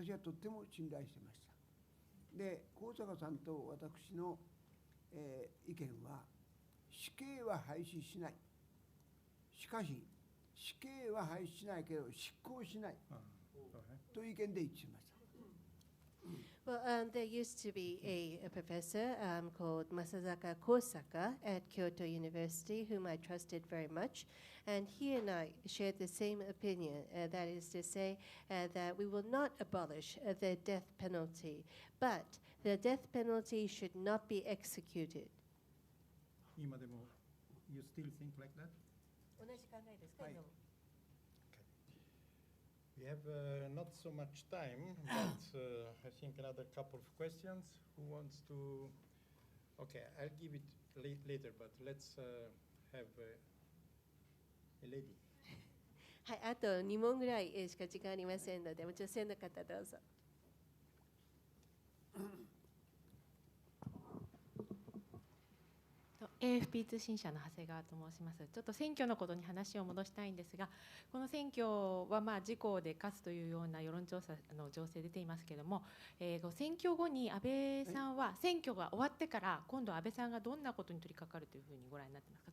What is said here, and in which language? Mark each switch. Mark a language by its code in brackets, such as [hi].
[ja] 私はとっても信頼してました。で、高坂さんと私の、意見は、死刑は廃止しない。しかし死刑は廃止しないけど執行しないという意見で一致しました。 [en] Well, there used to be a professor called Masazaka Kosaka at Kyoto University, whom I trusted very much, and he and I shared the same opinion, that is to say that we will not abolish the death penalty, but the death penalty should not be executed. [ja] 今でも [en] you still think like that? [ja] 同じ考えですか？はい。 [en] We have not so much time, but I think another couple of questions. Who wants to? Okay, I'll give it later, but let's have a lady. [ja] はい、あと2問ぐらいしか時間ありませんので、女性の方どうぞ。 AFP 通信社の長谷川と申します。ちょっと選挙のことに話を戻したいんですが、この選挙は自公で勝つというような世論調査の情勢出ていますけれども、選挙後に安倍さんは選挙が終わってから今度安倍さんがどんなことに取り掛かるというふうにご覧になってますか。